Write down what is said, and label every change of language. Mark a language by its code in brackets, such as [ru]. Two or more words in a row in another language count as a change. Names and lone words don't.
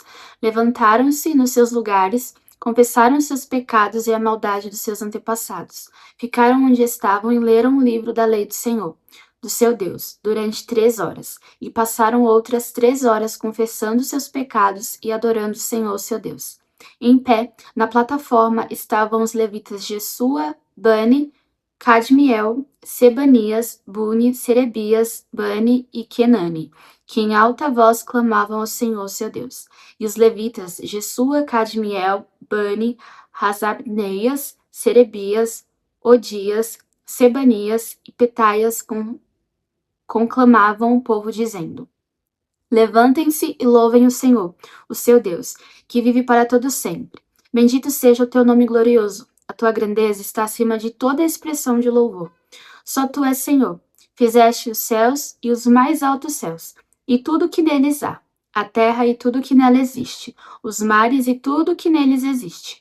[pt] Levantaram-se nos seus lugares, confessaram seus pecados e a maldade dos seus antepassados. Ficaram onde estavam e leram o livro da lei do Senhor, do seu Deus, durante 3 horas, e passaram outras 3 horas confessando seus pecados e adorando o Senhor, seu Deus. Em pé, na plataforma estavam os levitas Jesua, Bani, Cadmiel, Sebanias, Buni, Serebias, Bani e Kenani, que em alta voz clamavam ao Senhor, seu Deus. E os levitas Jesua, Cadmiel, Bani, Hasabneias, Serebias, Odias, Sebanias e Petaias conclamavam o povo, dizendo: Levantem-se e louvem o Senhor, o seu Deus, que vive para todo sempre. Bendito seja o teu nome glorioso. A tua grandeza está acima de toda expressão de louvor. Só tu és Senhor. Fizeste os céus e os mais altos céus, e tudo que neles há, a terra e tudo que nela existe, os mares e tudo que neles existe.